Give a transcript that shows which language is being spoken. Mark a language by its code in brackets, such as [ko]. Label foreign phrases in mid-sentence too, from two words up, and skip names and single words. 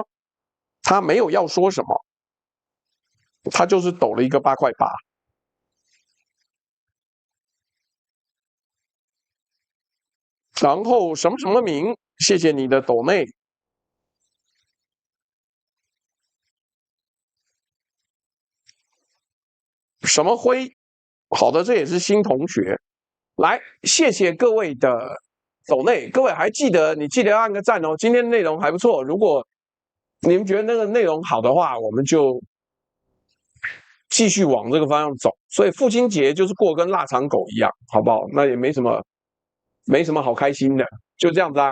[zh] 他沒有要說什麼。他就是抖了一個8塊8，然後什麼什麼名，謝謝你的抖內，什麼輝，好的，這也是新同學，來，謝謝各位的抖內，各位還記得，你記得要按個讚哦，今天內容還不錯，如果你們覺得那個內容好的話，我們就繼續往這個方向走。所以父親節就是過跟臘腸狗一樣，好不好？那也沒什麼好開心的，就這樣子啊。